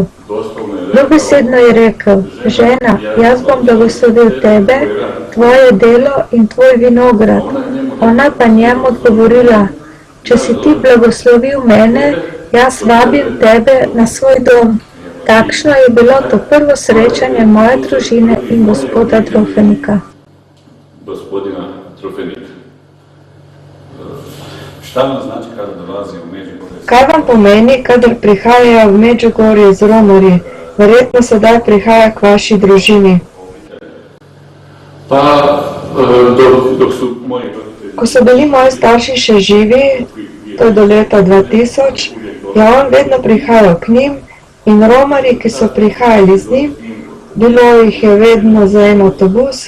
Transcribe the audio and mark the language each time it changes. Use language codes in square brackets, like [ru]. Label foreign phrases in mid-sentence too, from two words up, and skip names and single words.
[sl] Dobesedno je rekel: žena, jaz bom blagoslovil tebe, tvoje delo in tvoj vinograd. Ona pa njemu odgovorila: če si ti blagoslovil mene, jaz vabim tebe na svoj dom. Takšno je bilo to prvo srečanje moje družine in gospoda Drofenika. [bs] Gospodina Drofenika. Šta vam znači kada dolazi u Međugorje? [sl] Kaj vam pomeni, kadar prihajajo v Međugorje z Romarji? Verjetno sedaj prihaja k vaši družini. [bs] Pa, dok su moji roditelji... [sl] Ko so bili moji starši še živi, to je do leta 2000, je on vedno prihajal k njim in Romarji, ki so prihajali z njim, bilo jih je vedno za en avtobus.